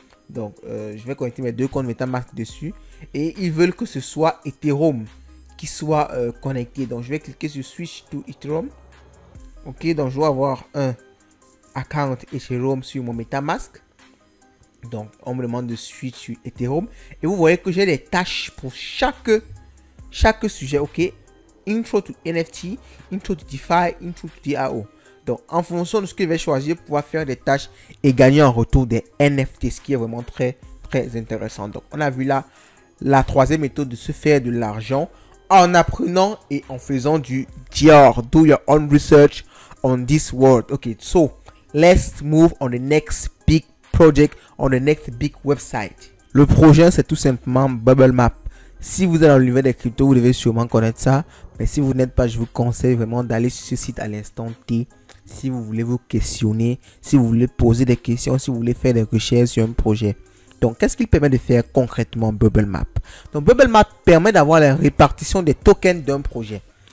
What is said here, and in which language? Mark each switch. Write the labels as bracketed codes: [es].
[fr] Donc, je vais connecter mes deux comptes MetaMask dessus et ils veulent que ce soit Ethereum qui soit connecté. Donc, je vais cliquer sur Switch to Ethereum. Ok, donc je dois avoir un account Ethereum sur mon MetaMask. Donc, on me demande de switch sur Ethereum. Et vous voyez que j'ai des tâches pour chaque sujet. Ok, intro to NFT, intro to DeFi, intro to DAO. Donc, en fonction de ce que je vais choisir, pouvoir faire des tâches et gagner en retour des NFT, ce qui est vraiment très intéressant. Donc, on a vu là la troisième méthode de se faire de l'argent en apprenant et en faisant du Dior. [en] Do your own research on this world. Ok, so let's move on the next big project, on the next big website. [fr] Le projet, c'est tout simplement Bubble Map. Si vous êtes dans l'univers des cryptos, vous devez sûrement connaître ça. Mais si vous n'êtes pas, je vous conseille vraiment d'aller sur ce site à l'instant T. Si vous voulez vous questionner, si vous voulez poser des questions, si vous voulez faire des recherches sur un projet. Donc, qu'est-ce qu'il permet de faire concrètement Bubble Map? Donc, Bubble Map permet d'avoir la répartition des tokens d'un projet.